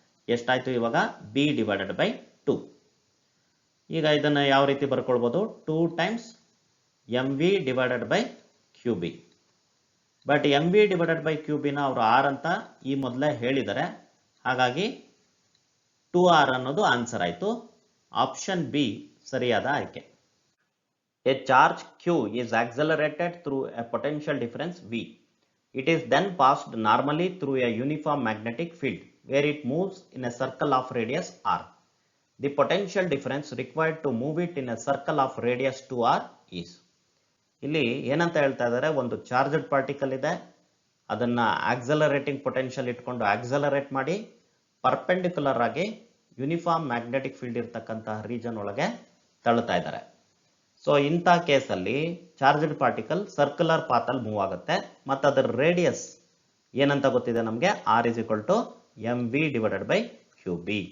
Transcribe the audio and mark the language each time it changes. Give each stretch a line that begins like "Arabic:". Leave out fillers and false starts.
Kannada: ಎಷ್ಟಾಯ್ತು ಇವಾಗ, b divided by 2. ಈಗ ಇದನ್ನ ಯಾವ ರೀತಿ ಬರ್ಕೊಳ್ಬಹುದು, 2 times mv divided by qb. But mv divided by qb ನ ಅವರು r ಅಂತ ಈ ಮೊದಲೇ ಹೇಳಿದ್ದಾರೆ, ಹಾಗಾಗಿ 2r ಅನ್ನೋದು ಆನ್ಸರ್ ಆಯ್ತು. ಆಪ್ಷನ್ ಬಿ ಸರಿಯಾದ ಆಯ್ಕೆ.
English: A charge q is accelerated through a potential difference v. It is then passed normally through a uniform magnetic field where it moves in a circle of radius r. The potential difference required to move it in a circle of radius 2r is.
Kannada: ಇಲ್ಲಿ ಏನಂತ ಹೇಳ್ತಾ ಇದ್ದಾರೆ, ಒಂದು charged particle ಇದೆ, ಅದನ್ನ accelerating potential ಇಟ್ಕೊಂಡು accelerate ಮಾಡಿ perpendicular ಆಗಿ ಯೂನಿಫಾರ್ಮ್ ಮ್ಯಾಗ್ನೆಟಿಕ್ ಫೀಲ್ಡ್ ಇರತಕ್ಕಂತಹ ರೀಜನ್ ಒಳಗೆ ತಳ್ಳುತ್ತಾ ಇದ್ದಾರೆ. ಸೊ ಇಂಥ ಕೇಸಲ್ಲಿ ಚಾರ್ಜ್ಡ್ ಪಾರ್ಟಿಕಲ್ ಸರ್ಕ್ಯುಲರ್ ಪಾತ್ ಅಲ್ಲಿ ಮೂವ್ ಆಗುತ್ತೆ, ಮತ್ತು ಅದರ ರೇಡಿಯಸ್ ಏನಂತ ಗೊತ್ತಿದೆ ನಮಗೆ,
English: r is equal to mv divided by qb.